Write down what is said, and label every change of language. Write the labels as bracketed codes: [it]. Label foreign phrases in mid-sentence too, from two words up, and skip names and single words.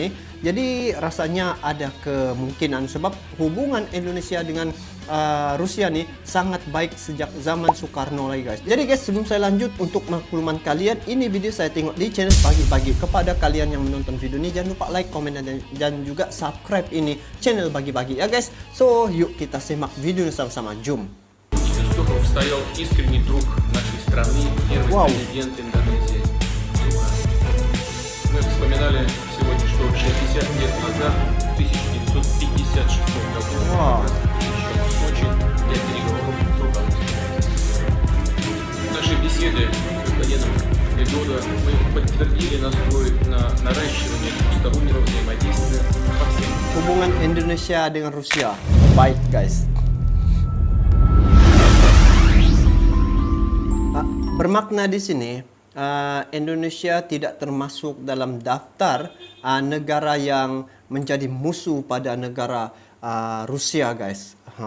[ms] Jadi rasanya ada kemungkinan sebab hubungan Indonesia dengan Rusia nih sangat baik sejak zaman Soekarno lagi guys. Jadi guys, sebelum saya lanjut, untuk makluman kalian, ini video saya tengok di channel Bagi-Bagi. Kepada kalian yang menonton video ini, jangan lupa like, komen, dan juga subscribe ini channel Bagi-Bagi ya guys. So yuk kita simak video sama-sama. Jom. [ru] Стоял искренний друг нашей страны, первый президент Индонезии Сукарно. Мы вспоминали сегодня, что 60 лет назад, в 1956 году, посещен Сочи для переговоров с руководством. В нашей беседе с господином Григода мы подтвердили настрой на наращивание двустороннего взаимодействия по всем. [ms] Hubungan Indonesia dengan Rusia baik guys. Bermakna di sini Indonesia tidak termasuk dalam daftar negara yang menjadi musuh pada negara Rusia guys.